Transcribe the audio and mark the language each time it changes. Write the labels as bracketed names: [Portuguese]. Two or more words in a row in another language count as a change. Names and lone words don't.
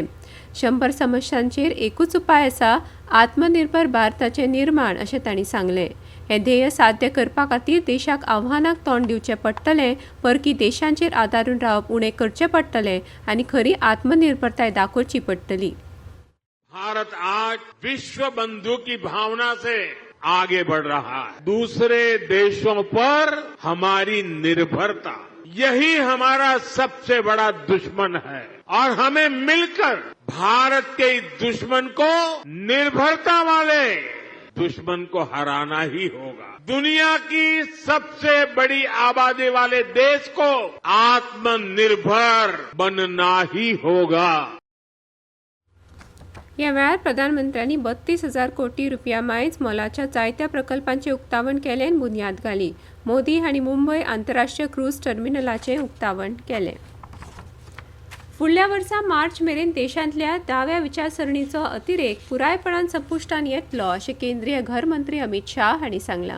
[Konkani] 100 समस्यांचेर एकूच उपाय आसा, आत्मनिर्भर भारताचें निर्माण अशें तांणी सांगलें। हें ध्येय साध्य करपा खातीर देशाक आव्हानाक तोंड दिवचें पडटलें, परकी देशांचेर आदारून रावप उणें करचें पडटलें आनी खरी आत्मनिर्भरताय दाखोवची पडटली। [Hindi] भारत आज विश्व बंधु की भावना से आगे बढ़ रहा है। दूसरे देशों पर हमारी निर्भरता, यही हमारा सबसे बड़ा दुश्मन है और हमें मिलकर भारत के इस दुश्मन को, निर्भरता वाले दुश्मन को हराना ही होगा। दुनिया की सबसे बड़ी आबादी वाले देश को आत्मनिर्भर बनना ही होगा। [Konkani] ह्या वेळार प्रधानमंत्र्यांनी 32,000 कोटी रुपया मायज मोलाच्या जायत्या प्रकल्पांचे उक्तावण केलें आनी बुनयाद घाली। मोदी हांणी मुंबय आंतरराष्ट्रीय क्रूज टर्मिनलाचें उक्तावण केलें। फुडल्या वर्सा मार्च मेरेन देशांतल्या दाव्या विचारसरणीचो अतिरेक पुरायपणान संपुश्टान येतलो अशें केंद्रीय घर मंत्री अमित शाह हांणी सांगलां।